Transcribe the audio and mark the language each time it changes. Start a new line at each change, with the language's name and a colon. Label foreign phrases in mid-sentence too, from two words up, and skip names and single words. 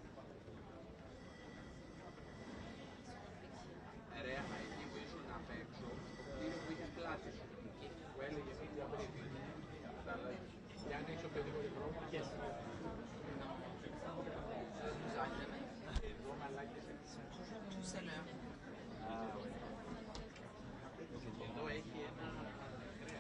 Greek: Ρε, εκεί που ήσουν απ' έξω, το κτίριο που είχες πλάτη σου, που έλεγε
English: media briefing.
Greek: Καταλάβεις. Και αν έχεις οποιοδήποτε πρόβλημα, εδώ μαλάκες
French: Tout à l'heure.
Greek: Εδώ έχει ένα κρέας.